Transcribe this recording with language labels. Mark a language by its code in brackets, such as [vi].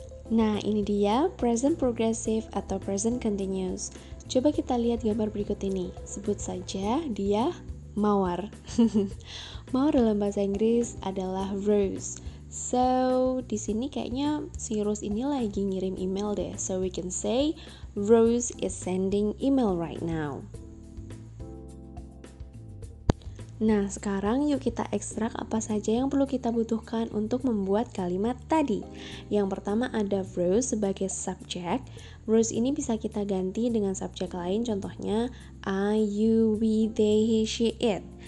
[id] Nah, ini dia present progressive atau present continuous. Coba kita lihat gambar berikut ini. Sebut saja dia mawar. Mawar dalam bahasa Inggris adalah rose. So, di sini kayaknya si Rose ini lagi ngirim email deh. [en] So, we can say Rose is sending email right now. [id] Nah, sekarang yuk kita ekstrak apa saja yang perlu kita butuhkan untuk membuat kalimat tadi. Yang pertama ada Rose sebagai subjek. Rose ini bisa kita ganti dengan subjek lain, contohnya I, you, we, they, he, she, it.